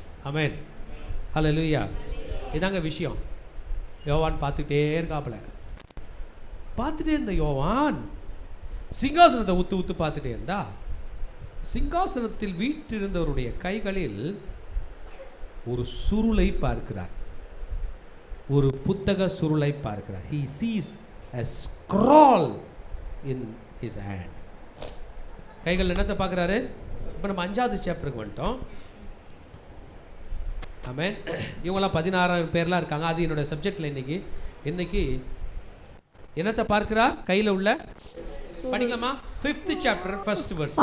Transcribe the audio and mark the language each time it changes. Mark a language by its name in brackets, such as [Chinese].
[Tamil] ஆமென். ஹல்லேலூயா. இதாங்க விஷயம். யோவான் பார்த்துக்கிட்டே இருக்காப்புல. பார்த்துட்டே இருந்த யோவான் சிங்காசனத்தை உத்து பார்த்துட்டே இருந்தா, சிங்காசனத்தில் வீற்றிருந்தவருடைய கைகளில் ஒரு சுருளை பார்க்கிறார். ஒரு புத்தக சுருளை பார்க்கிறார். [English] He sees a scroll in his hand. [Tamil] கைகள் என்னத்தை பார்க்குறாரு? இப்போ நம்ம 5வது சாப்டருக்கு வந்துட்டோம். ஆமென். இவங்களாம் 16 பேர்லாம் இருக்காங்க. அது என்னோட சப்ஜெக்டில் இன்னைக்கு என்னத்தை பார்க்கிறார்? கையில் உள்ள படிக்கலாமா? [English] 5th chapter 1st verse.